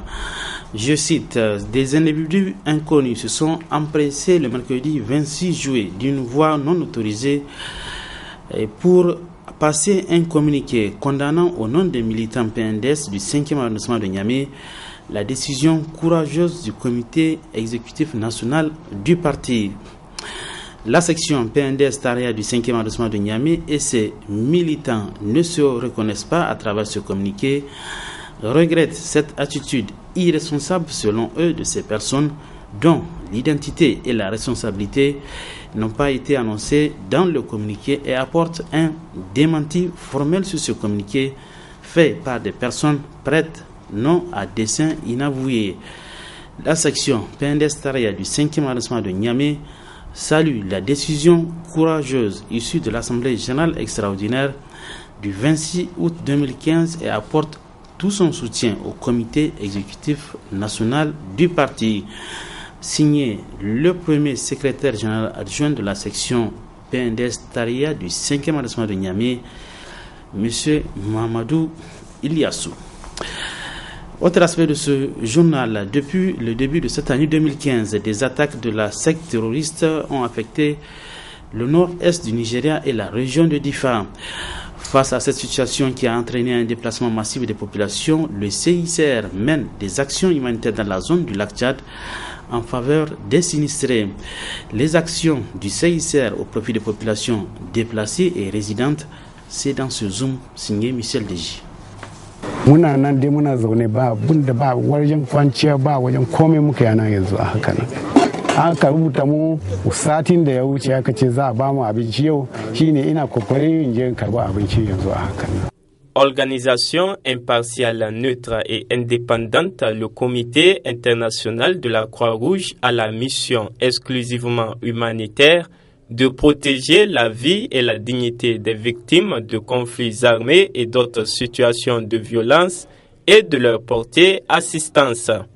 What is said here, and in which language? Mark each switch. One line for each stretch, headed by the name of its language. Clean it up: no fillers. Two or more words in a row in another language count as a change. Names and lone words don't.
French: Je cite, des individus inconnus se sont empressés le mercredi 26 juillet d'une voie non autorisée pour passer un communiqué condamnant au nom des militants PNDS du 5e arrondissement de Niamey la décision courageuse du comité exécutif national du parti. La section PNDS Taria du 5e arrondissement de Niamey et ses militants ne se reconnaissent pas à travers ce communiqué regrettent cette attitude irresponsable selon eux de ces personnes dont l'identité et la responsabilité n'ont pas été annoncées dans le communiqué et apportent un démenti formel sur ce communiqué fait par des personnes prêtes non à dessein inavoué. La section PNDS Taria du 5e arrondissement de Niamey salue la décision courageuse issue de l'Assemblée générale extraordinaire du 26 août 2015 et apporte tout son soutien au comité exécutif national du parti. Signé le premier secrétaire général adjoint de la section PNDS Taria du 5e arrondissement de Niamey, M. Mamadou Iliassou. Autre aspect de ce journal, depuis le début de cette année 2015, des attaques de la secte terroriste ont affecté le nord-est du Nigeria et la région de Difa. Face à cette situation qui a entraîné un déplacement massif des populations, le CICR mène des actions humanitaires dans la zone du lac Tchad en faveur des sinistrés. Les actions du CICR au profit des populations déplacées et résidentes, c'est dans ce zoom signé Michel Deji.
Hausa: Muna nan dai muna zaune ba abin da ba wajen kwanciya ba wajen komai muka yana yanzu a haka nan. Aka rubuta mu satin da ya wuce aka ce za a ba mu abinci yau shine ina kokarin in je karba abinci yanzu a haka nan.
French: Organisation impartiale, neutre et indépendante, le Comité international de la Croix-Rouge a la mission exclusivement humanitaire de protéger la vie et la dignité des victimes de conflits armés et d'autres situations de violence et de leur porter assistance.